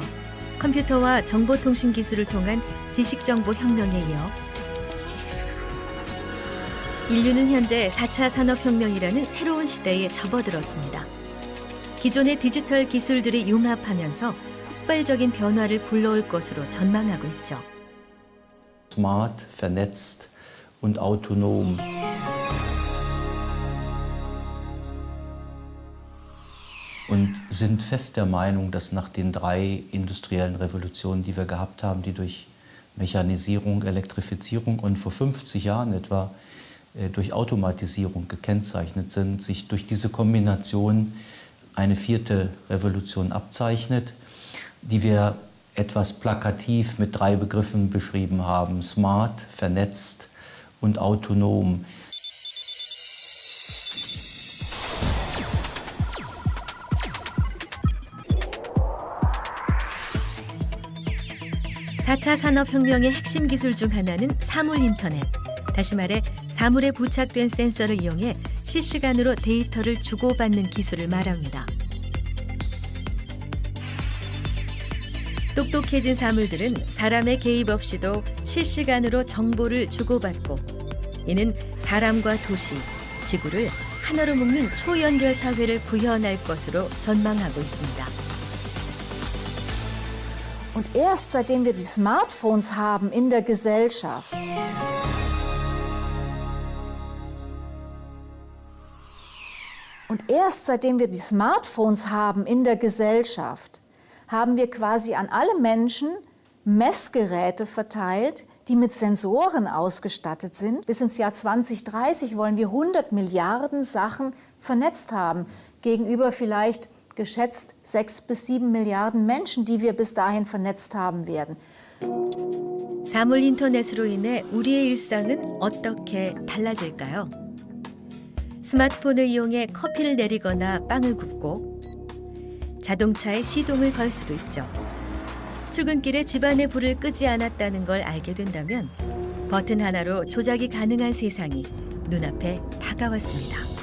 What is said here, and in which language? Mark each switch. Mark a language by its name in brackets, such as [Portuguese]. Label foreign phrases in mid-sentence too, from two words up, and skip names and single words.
[Korean] 컴퓨터와 정보통신 기술을 통한 지식정보 혁명에 이어 인류는 현재 4차 산업혁명이라는 새로운 시대에 접어들었습니다. 기존의 디지털 기술들이 융합하면서 폭발적인 변화를 불러올 것으로 전망하고 있죠. [German] Smart, vernetzt und autonom. Und sind fest der Meinung, dass nach den 3 industriellen Revolutionen, die wir gehabt haben, die durch Mechanisierung, Elektrifizierung und vor 50 Jahren etwa durch Automatisierung gekennzeichnet sind, sich durch diese Kombination eine 4. Revolution abzeichnet, die wir etwas plakativ mit 3 Begriffen beschrieben haben: smart, vernetzt und autonom. [Korean] (4차) 산업혁명의 핵심 기술 중 하나는 사물인터넷. 다시 말해 사물에 부착된 센서를 이용해 실시간으로 데이터를 주고받는 기술을 말합니다. 똑똑해진 사물들은 사람의 개입 없이도 실시간으로 정보를 주고받고, 이는 사람과 도시, 지구를 하나로 묶는 초연결 사회를 구현할 것으로 전망하고 있습니다. [German] Und erst seitdem wir die Smartphones haben in der Gesellschaft, haben wir quasi an alle Menschen Messgeräte verteilt, die mit Sensoren ausgestattet sind. Bis ins Jahr 2030 wollen wir 100 Milliarden Sachen vernetzt haben, gegenüber vielleicht geschätzt 6 bis 7 Milliarden Menschen, die wir bis dahin vernetzt haben werden. [Korean] 사물 인터넷으로 인해 우리의 일상은 어떻게 달라질까요? 스마트폰을 이용해 커피를 내리거나 빵을 굽고, 자동차에 시동을 걸 수도 있죠. 출근길에 집안의 불을 끄지 않았다는 걸 알게 된다면 버튼 하나로 조작이 가능한 세상이 눈앞에 다가왔습니다.